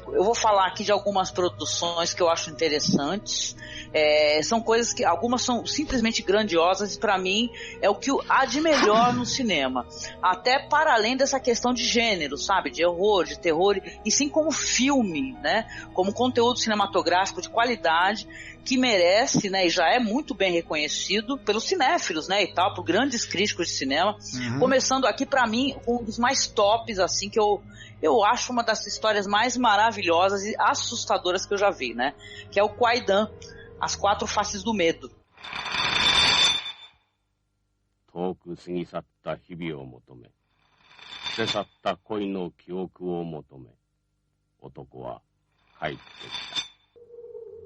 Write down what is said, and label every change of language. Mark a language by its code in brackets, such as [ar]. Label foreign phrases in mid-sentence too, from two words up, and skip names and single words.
[pt] Eu vou falar aqui de algumas produções que eu acho interessantes, são coisas que, algumas são simplesmente grandiosas e pra mim é o que há de melhor no cinema, até para além dessa questão de gênero, sabe, de horror, de terror, e sim como filme, né, como conteúdo cinematográfico de qualidade que merece, né, e já é muito bem reconhecido pelos cinéfilos, né, e tal, por grandes críticos de cinema. Começando aqui, pra mim, um dos mais tops, assim, que eu acho uma das histórias mais maravilhosas e assustadoras que eu já vi, né, que é o Kwaidan, As 4 Faces do Medo. [ja] 遠く過ぎ去った日々を求め、捨て去った恋の記憶を求め、男は帰ってきた。